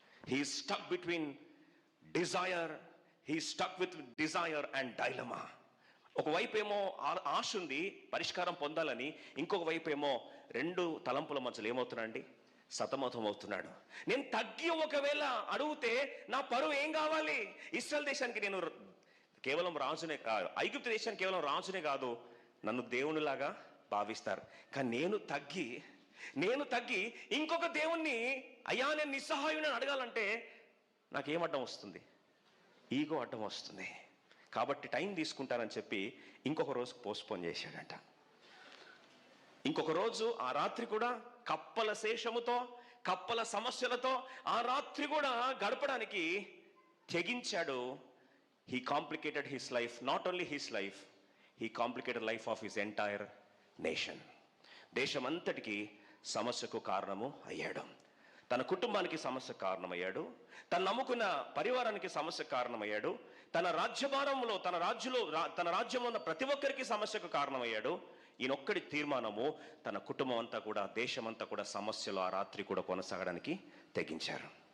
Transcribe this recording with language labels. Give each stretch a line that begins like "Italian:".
English: He is stuck between desire. He is stuck with desire and dilemma.
Telugu: ఒకవైపు ఏమో ఆశ ఉంది పరిష్కారం పొందాలని, ఇంకొక వైపు ఏమో రెండు తలంపుల మధ్యలో ఏమవుతున్నాడండి? సతమతం అవుతున్నాడు. నేను తగ్గి ఒకవేళ అడిగితే నా పరువు ఏం కావాలి? ఇశ్రాయేల్ దేశానికి నేను కేవలం రాజునే కాదు, ఐగుప్తు దేశానికి కేవలం రాజునే కాదు, నన్ను దేవునిలాగా భావిస్తారు. కానీ నేను తగ్గి ఇంకొక దేవుణ్ణి, అయ్యా నేను నిస్సహాయుని అడగాలంటే నాకేం అడ్డం వస్తుంది? ఈగో అడ్డం వస్తుంది. కాబట్టి టైం తీసుకుంటానని చెప్పి ఇంకొక రోజు పోస్ట్పోన్ చేశాడంట. ఇంకొక రోజు ఆ రాత్రి కూడా కప్పల శేషముతో, కప్పల సమస్యలతో ఆ రాత్రి కూడా గడపడానికి తెగించాడు.
English: He complicated his life, not only his life, he complicated life of his entire nation.
Telugu: దేశమంతటికి సమస్యకు కారణము అయ్యాడు. తన కుటుంబానికి సమస్య కారణమయ్యాడు, తను నమ్ముకున్న పరివారానికి సమస్య కారణమయ్యాడు, తన రాజ్యభారంలో తన రాజ్యంలో ఉన్న ప్రతి ఒక్కరికి సమస్యకు కారణమయ్యాడు. ఈయనొక్కడి తీర్మానము తన కుటుంబం అంతా కూడా, దేశమంతా కూడా సమస్యలు ఆ రాత్రి కూడా కొనసాగడానికి తెగించారు.